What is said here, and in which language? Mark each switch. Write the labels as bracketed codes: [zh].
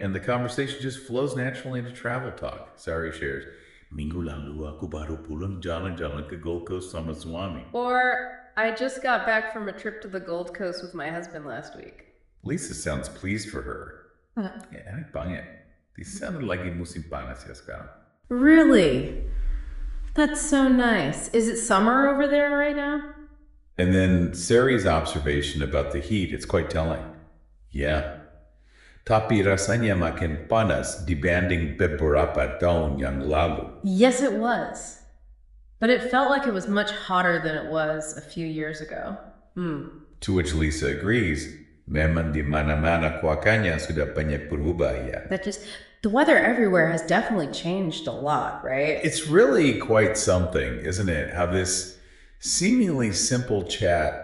[en] And the conversation just flows naturally into travel talk. [id] Sari shares, "Minggu lalu aku baru pulang jalan-jalan ke Gold Coast sama suami." [en] Or, "I just got back from a trip to the Gold Coast with my husband last week." Lisa sounds pleased for her. [id] Enak banget. Di sana lagi musim panas ya sekarang. [en] Really? That's so nice. Is it summer over there right now? And then Sari's observation about the heat, it's quite telling. Yeah. [id] Tapi rasanya makin panas dibanding beberapa tahun yang lalu. [en] Yes, it was. But it felt like it was much hotter than it was a few years ago. To which Lisa agrees, [id] memang di mana-mana cuacanya sudah banyak berubah ya. [en] The weather everywhere has definitely changed a lot, right? It's really quite something, isn't it? How this seemingly simple chat,